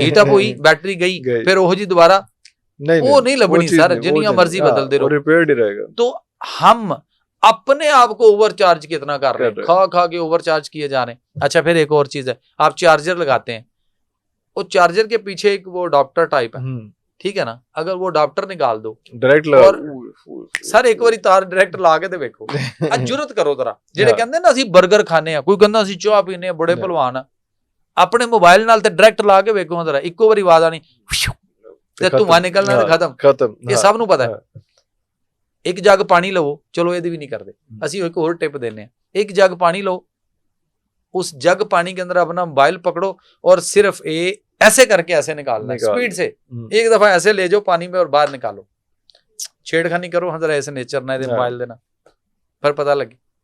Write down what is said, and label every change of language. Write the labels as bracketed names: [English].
[Hindi] Heat up हुई, battery गई, फिर वो जी दोबारा वो नहीं लगनी सर, [Punjabi] जिन्नी मर्जी बदल दे रहो, [Hindi] रिपेयर्ड ही रहेगा। तो हम अपने आप को ओवर चार्ज कितना कर रहे हैं, खा खा के ओवर चार्ज किए जा रहे हैं। अच्छा, फिर एक और चीज है, आप चार्जर लगाते हैं, वो चार्जर के पीछे एक वो अडॉप्टर टाइप है, ठीक है ना, अगर वो अडॉप्टर निकाल दो डायरेक्ट [Punjabi] लगा, सर एक बारी तार डायरेक्ट ला के ते देखो, जुरत करो जरा, ਜਿਹੜੇ ਕਹਿੰਦੇ ਨਾ ਅਸੀਂ 버ਗਰ ਖਾਣੇ ਆ, ਕੋਈ ਕਹਿੰਦਾ ਅਸੀਂ ਚਾਹ ਪੀਨੇ ਆ, ਬੜੇ ਭਲਵਾਨ ਆ, ਆਪਣੇ ਮੋਬਾਈਲ ਨਾਲ ਤੇ ਡਾਇਰੈਕਟ ਲਾ ਕੇ ਵੇਖੋ ਜਰਾ, ਇੱਕੋ ਵਾਰੀ ਆਵਾਜ਼ ਆਣੀ ਤੇ ਧੂਆਂ ਨਿਕਲਣਾ ਤੇ ਖਤਮ, ਇਹ ਸਭ ਨੂੰ ਪਤਾ ਹੈ। ਇੱਕ ਜੱਗ ਪਾਣੀ ਲਵੋ, ਚਲੋ ਇਹਦੀ ਵੀ ਨਹੀਂ ਕਰਦੇ, ਅਸੀਂ ਇੱਕ ਹੋਰ ਟਿਪ ਦਿੰਨੇ ਆ, ਇੱਕ ਜੱਗ ਪਾਣੀ ਲਓ, [Hindi] उस जग पानी के अंदर अपना मोबाइल पकड़ो और सिर्फ ऐसे करके ऐसे निकालना है स्पीड से, एक दफा ऐसे ले जाओ पानी में और बाहर निकालो, छेड़खानी करो, हाँ जरा ऐसे नेचर ना दे मोबाइल देना, फिर पता लगे।